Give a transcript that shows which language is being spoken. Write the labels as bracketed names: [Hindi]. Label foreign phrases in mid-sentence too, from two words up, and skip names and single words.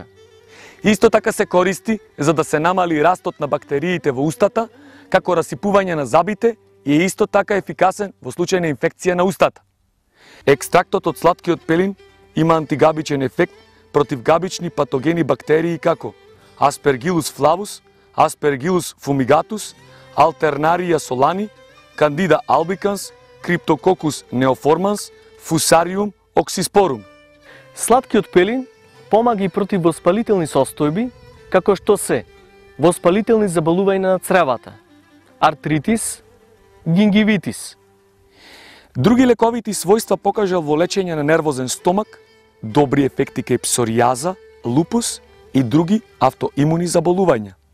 [Macedonian] Исто така се користи за да се намали растот на бактериите во устата, како расипување на забите и е исто така ефикасен во случај на инфекција на устата. Екстрактот од сладкиот пелин има антигабичен ефект против габични патогени бактерии како Aspergillus flavus, Aspergillus fumigatus, Alternarija solani, Candida albicans, Cryptococcus neoformans, Fusarium oxysporum. Сладкиот пелин помага и против воспалителни состојби, како што се воспалителни заболувања на цревата, артритис, гингивитис. Други лековити својства покажал во лечење на нервозен стомак, добри ефекти кај псоријаза, лупус и други автоимуни заболувања.